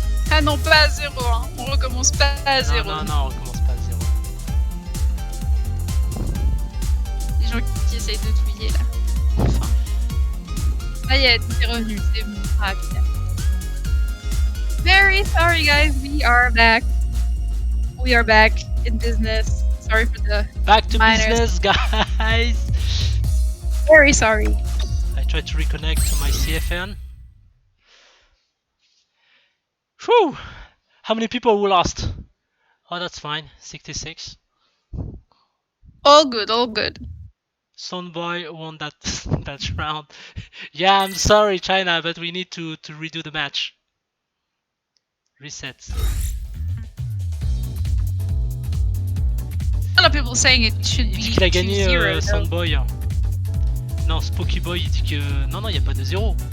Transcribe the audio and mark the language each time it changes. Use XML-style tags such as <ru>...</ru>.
<fr>Ah non, pas à 0, hein. On recommence pas à 0. Non, on recommence pas à 0. Les gens qui essayent de touiller là. Enfin. Ça y est, t'es revenu, c'est bon. Ah, okay.</fr> <en>Very sorry guys, we are back. We are back in business. Sorry for the Back to minors. business, guys! Very sorry. I tried to reconnect to my CFN. Whew! How many people we lost? Oh, that's fine. 66. All good, all good. SoundBoi won that that round. Yeah, I'm sorry, China, but we need to redo the match. Reset. A lot of people saying it should be</en> <fr>Il dit qu'il a gagné 2-0, SoundBoi. Non, SpookyBoy il dit que non, il n'y a pas de 0.</fr>